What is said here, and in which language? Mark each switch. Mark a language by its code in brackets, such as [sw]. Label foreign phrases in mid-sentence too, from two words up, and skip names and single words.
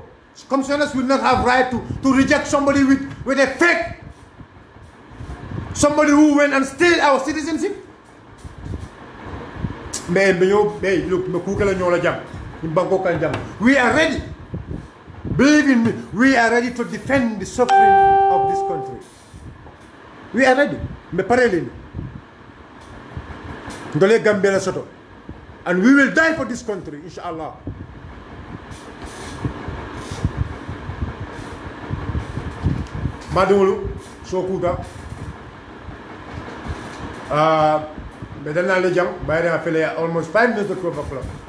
[en] Commissioners will not have right to reject somebody with a fake, somebody who went and steal our citizenship. We are ready. Believe in me, we are ready to defend the sovereignty of this country. We are ready. [man] Me parelin. Ndole Gambia la soto. [en] And we will die for this country, inshallah. Madulu, Sokuta. Bedana Lejam, Bayra Fele, almost 5 minutes to 12 o'clock.